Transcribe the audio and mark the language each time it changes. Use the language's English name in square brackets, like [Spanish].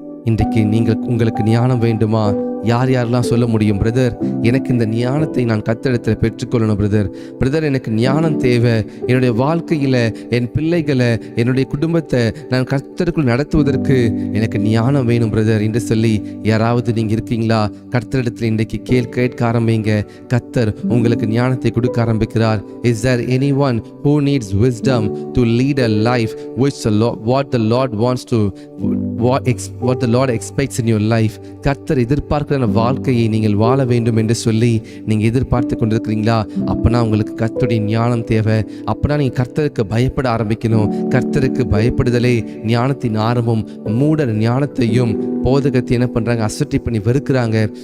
[Tamil] இன்றைக்கு உங்களுக்கு ஞானம் வேண்டுமா? யாரெல்லாம் சொல்ல முடியும், பிரதர் எனக்கு இந்த ஞானத்தை நான் கர்த்தரிடத்தில் பெற்றுக்கொள்ளணும் பிரதர் எனக்கு ஞானம் தேவை, என்னுடைய வாழ்க்கையில் என் பிள்ளைகளை என்னுடைய குடும்பத்தை நான் கர்த்தருக்குள் நடத்துவதற்கு எனக்கு ஞானம் வேணும் பிரதர் என்று சொல்லி யாராவது நீங்கள் இருக்கீங்களா? கர்த்தரிடத்தில் இன்றைக்கு கேட்க ஆரம்பிங்க. கர்த்தர் உங்களுக்கு ஞானத்தை கொடுக்க ஆரம்பிக்கிறார். [English] Is there anyone who needs wisdom to lead a life which what the Lord wants to what the Lord expects in your life? [Tamil] கர்த்தர் எதிர்பார்க்கிற வாழ்க்கையை நீங்கள் வாழ வேண்டும் என்று சொல்லி நீங்க எதிர்பார்த்து கொண்டிருக்கிறீங்களா? அப்பனா உங்களுக்கு கர்த்தருடைய ஞானம் தேவை. அப்பனா நீங்க கர்த்தருக்கு பயப்பட ஆரம்பிக்கணும். கர்த்தருக்கு பயப்படுதலே ஞானத்தின் ஆரம்பம். மூடர் ஞானத்தையும் போதகத்தை என்ன பண்றாங்க, அசட்டை பண்ணி வெறுக்கிறாங்க.